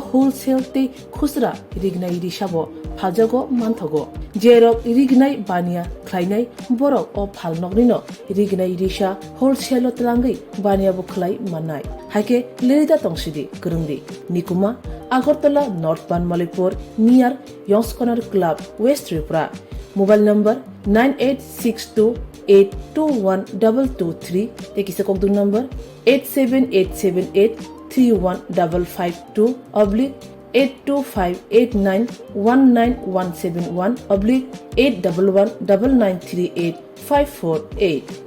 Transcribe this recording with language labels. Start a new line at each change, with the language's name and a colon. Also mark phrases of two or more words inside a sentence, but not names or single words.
Kok Borok: होलसेल ते खुसरा रिगनाय रिसाबो फाजगो मानथगो जेरक रिगनाय बानिया ख्लाइनाय बरक अ फाल नकनिनो रिगनाय रिसा होलसेल तलांगै बानियाबो ख्लाइ माननाय हाइके लिरिदा तंसिदि करंदि निकुमा आगरतला नॉर्थ बानमालीपुर नियर यंग्स कॉर्नर क्लब वेस्ट त्रिपुरा
English: mobile number
Kok Borok: 9862821223 तेकिसे कोकदुन नंबर 87878315552 825891171/8119938